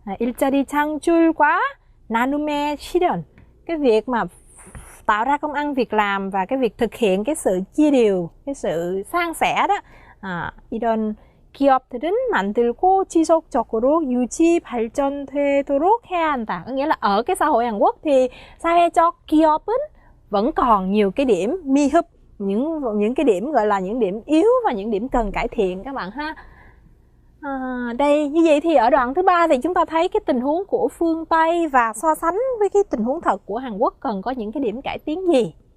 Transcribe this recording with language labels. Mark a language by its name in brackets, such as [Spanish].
[Korean] 일자리 창출과 나눔의 실현, [Vietnamese] cái việc mà tạo ra công ăn việc làm và cái việc thực hiện cái sự chia đều, cái sự san sẻ đó. [Korean] 이런 기업들은 만들고 지속적으로 유지 발전되도록 해야 한다. [Vietnamese] Có nghĩa là ở cái xã hội Hàn Quốc thì [Korean] 사회적 기업은 [Vietnamese] vẫn còn nhiều cái điểm 미흡, những cái điểm gọi là những điểm yếu và những điểm cần cải thiện các bạn ha. Đây như vậy thì ở đoạn thứ ba thì chúng ta thấy cái tình huống của phương Tây và so sánh với cái tình huống thật của Hàn Quốc cần có những cái điểm cải tiến gì.